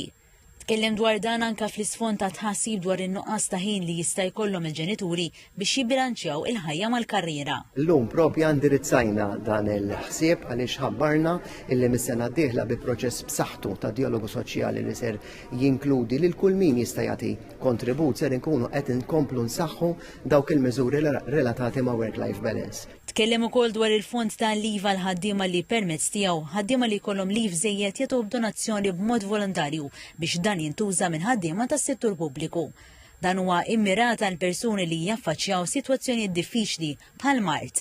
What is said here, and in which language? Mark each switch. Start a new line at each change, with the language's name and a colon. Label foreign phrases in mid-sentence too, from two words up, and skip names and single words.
Maltese: Tkellem dwar dan anka fl-isfond ta' tħassib dwar in-nuqqas ta' ħin li jista' jkollhom il-ġenituri biex jibbilanċjaw il-ħajja mal-karriera. Llum propja indirizzajna dan il-ħsieb għaliex ħabbarna illi mis-sena d-dieħla bi proċess b'saħħtu ta' dialogu soċjali li ser jinkludi lil kull min jista' jagħti kontribut ser inkunu qed inkomplu nsaħħu dawk il-miżuri relatati ma'
English: work-life balance.
Maltese: Tkellem ukoll dwar il-fond ta' liv għal ħaddiema li permezz tiegħu ħaddiema li jkollhom liv żejjed jagħtu b'donazzjoni b'mod volontarju biex dan jintuża minn ħaddiema tas-settur pubbliku. Dan huwa immirat għal persuni li jaffaċċjaw sitwazzjonijiet diffiċli bħal mart.